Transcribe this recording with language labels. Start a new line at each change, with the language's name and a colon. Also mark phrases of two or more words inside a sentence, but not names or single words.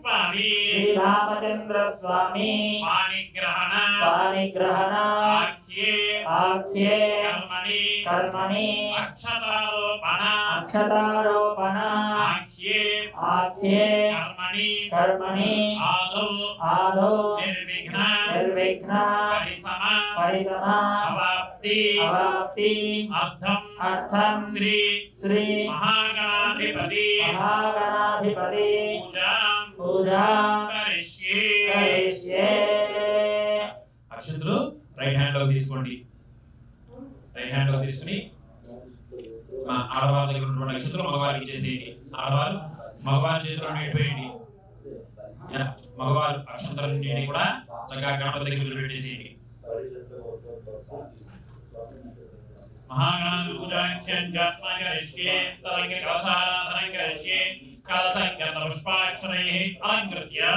Sanskrit: स्वामी पाणिग्रहण आख्ये कर्मणि अक्षतारोपण आख्ये कर्मणि आदौ निर्विघ्न परिसम अवाप्ति अर्थं श्री महागणाधिपति पूजा करिष्ये
Telugu: అక్షంతులు
English: right hand
Telugu: లో తీసుకోండి
English: right hand
Telugu: లో తీసుకుని మా ఆడవారి దగ్గర ఉన్నటువంటి అక్షంతులు మగవారికి ఇచ్చేసేయండి ఆడవారు మగవారి చేతిలో నీటిపోయండి మగవారు అక్షంతలన్నింటినీ కూడా చక్కగా గణపతి దగ్గర పెట్టేసేయండి
Sanskrit: महागणाधिपति पूजाख्यं जात्मा करिष्ये तरंगे कलशाराधनं करिष्ये कलशं पुष्पाक्षरैः अलंकृत्य